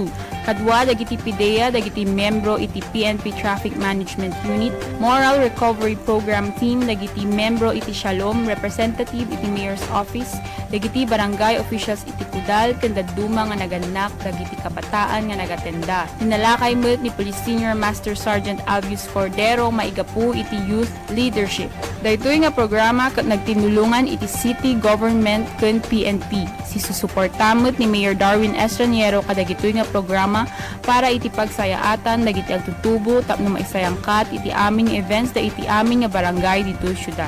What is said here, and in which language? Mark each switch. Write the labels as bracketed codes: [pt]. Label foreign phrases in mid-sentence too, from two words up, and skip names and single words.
[ilo] Kadwa dagiti PIDEA dagiti membro iti PNP Traffic Management Unit, Moral Recovery Program Team dagiti membro iti Shalom, representative iti Mayor's Office, dagiti [en] barangay officials [ilo] iti Kudal ken daduma nga naganak dagiti kabataan nga nagatenda. Tinalakay met ni Police Senior Master Sergeant Alvius Cordero maigapu iti [en] youth leadership. [ilo] Daytoy nga programa ket nagtinulungan iti [en] city government [ilo] ken PNP. Sisusuportamot ni Mayor Darwin Estraniero kadagitoy nga programa para iti pagsayaatan dagiti agtutubo tapno maisayangkat iti aming events da iti aming nga barangay dito syudad.